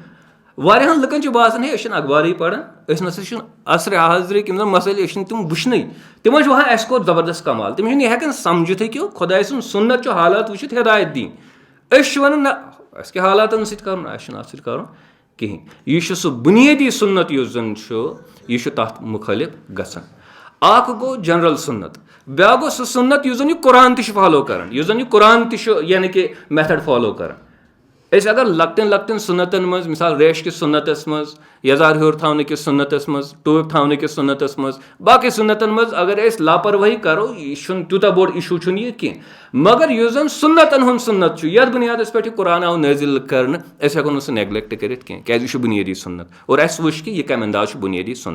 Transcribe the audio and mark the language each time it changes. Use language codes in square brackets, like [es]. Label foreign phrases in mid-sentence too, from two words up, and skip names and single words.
[ks] واریاہن لُکن چھُ باسان ہے أسۍ چھِنہٕ اخبارٕے پران أسۍ نسا چھِنہٕ عصرِ حاضرٕکۍ یِم زن مسٲیل أسۍ چھِنہٕ تِم وٕچھنٕے تِمن چھُ وَنان اَسہِ کوٚر زبردست کمال تِم چھِنہٕ یہِ ہٮ۪کان سمجھِتھٕے کہِ خۄداے سُنٛد سُنت چھُ حالات وٕچھِتھ ہدایت دِنۍ. أسۍ چھِ وَنان نہ اَسہِ کیاہ حالاتن سۭتۍ کرُن اَسہِ چھُنہٕ اَتھ سۭتۍ کرُن کِہینۍ. یہِ چھُ سُہ بُنیٲدی سُنت یُس زن چھُ یہِ چھُ تتھ مُخٲلِف گژھان. اکھ گوٚو جنرل سُنت بیاکھ گوٚو سُہ سُنت یُس زن یہِ قرآن تہِ چھُ فالو کران یُس زن یہِ قرآن تہِ چھُ یعنی کہِ [en] method follow [ks] کران. أسۍ اگر لۄکٹٮ۪ن سُنتن منٛز مِثال ریش کِس سُنتس منٛز یزار ہیوٚر تھاونہٕ کِس سُنتس منٛز ٹوٗپۍ تھاونہٕ کِس سُنتس منٛز باقٕے سُنتن منٛز اگر أسۍ لاپروٲہی کرو یہِ چھُنہٕ تیوٗتاہ بوٚڑ اِشوٗ چھُنہٕ یہِ کینٛہہ مگر یُس زن سُنتن ہُنٛد سُنت چھُ یتھ بُنیادس پٮ۪ٹھ یہِ قرآن آو نٲزِل کرنہٕ أسۍ ہٮ۪کو نہٕ سُہ نیگلیکٹ کٔرِتھ کینٛہہ کیازِ یہِ چھُ بُنیٲدی سُنت اور اَسہِ وٕچھ کہِ یہِ کمہِ انداز چھُ بُنیٲدی سُنت.